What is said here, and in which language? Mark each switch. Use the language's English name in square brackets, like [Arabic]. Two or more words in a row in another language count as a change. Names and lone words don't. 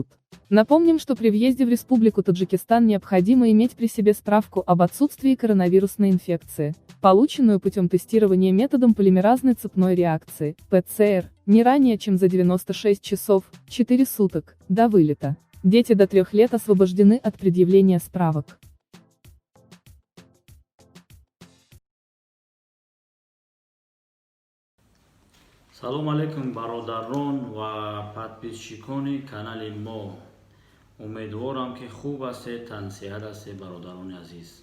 [Russian] Напомним, что при въезде в Республику Таджикистан необходимо иметь при себе справку об отсутствии коронавирусной инфекции, полученную путем тестирования методом полимеразной цепной реакции, ПЦР, не ранее чем за 96 часов, 4 суток, до вылета. Дети до 3 лет освобождены от предъявления справок. [Tajik] салом алейкум бародарон ва подписчикони канали мо. умедворам ки хуб астед, тансиҳат астед бародарони азиз.